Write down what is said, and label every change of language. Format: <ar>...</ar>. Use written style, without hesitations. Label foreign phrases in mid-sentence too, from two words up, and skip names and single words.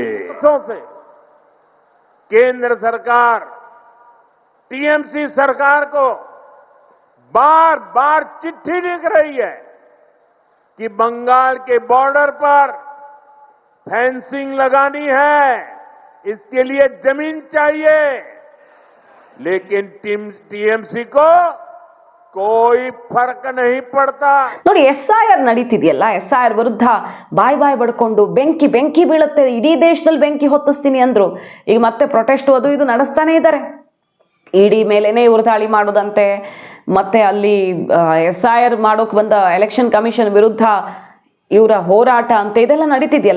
<hi>से केंद्र सरकार टीएमसी सरकार को बार बार चिट्ठी लिख रही है कि बंगाल के बॉर्डर पर फेंसिंग लगानी है, इसके लिए जमीन चाहिए, लेकिन टीएमसी को कोई फर्क नहीं पड़ता।</hi> <kn>ನೋಡಿ SIR ನಡೀತಿದೆಯಲ್ಲ, SIR ವಿರುದ್ಧ ಬಾಯ್ ಬಡ್ಕೊಂಡು ಬೆಂಕಿ ಬೀಳುತ್ತೆ, ಇಡೀ ದೇಶದಲ್ಲಿ ಬೆಂಕಿ ಹೊತ್ತಿಸ್ತೀನಿ ಅಂದ್ರು. ಈಗ ಮತ್ತೆ ಪ್ರೊಟೆಸ್ಟ್ ಅದು ಇದು ನಡೆಸ್ತಾನೆ ಇದ್ದಾರೆ. ಇಡಿ ಮೇಲೇನೆ ಇವರು ದಾಳಿ ಮಾಡೋದಂತೆ, ಮತ್ತೆ ಅಲ್ಲಿ SIR ಮಾಡೋಕೆ ಬಂದ</kn> <en>election commission</en> <kn>ವಿರುದ್ಧ ಇವರ ಹೋರಾಟ ಅಂತ ಇದೆಲ್ಲ ನಡೀತಿದೆಯಲ್ಲ.</kn>